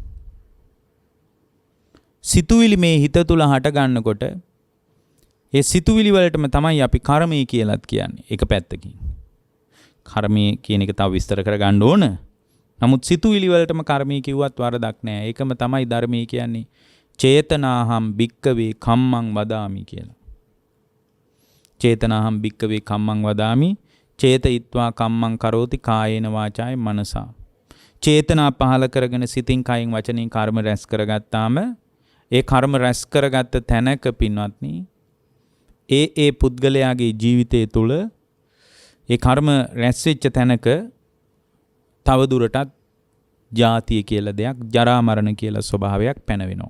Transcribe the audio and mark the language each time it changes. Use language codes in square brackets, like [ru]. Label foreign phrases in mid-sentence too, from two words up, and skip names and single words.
[si] සිතුවිලි මේ හිත තුල හට ගන්නකොට ඒ සිතුවිලි වලටම තමයි අපි කර්මය කියලාත් කියන්නේ. එක පැත්තකින්. කර්මය කියන එක තව විස්තර කරගන්න ඕන. නමුත් සිතුවිලි වලටම කර්මය කිව්වත් වරදක් නෑ. ඒකම තමයි ධර්මයේ කියන්නේ [pi] චේතනාහම් භික්කවේ කම්මං වදාමි [si] කියලා. [pi] චේතනාහම් භික්කවේ කම්මං වදාමි චේතයිත්වා කම්මං කරෝති කායේන වාචාය මනසා. [si] චේතනා පහල කරගෙන සිතින් කයින් වචනින් කර්ම රැස් කරගත්තාම ඒ කර්ම රැස් කරගත්ත තැනක පින්වත්නි ඒ පුද්ගලයාගේ ජීවිතය තුළ ඒ කර්ම රැස් වෙච්ච තැනක තවදුරටත් ජාතිය කියලා දෙයක්, ජරා මරණ කියලා ස්වභාවයක් පැනවෙනවා.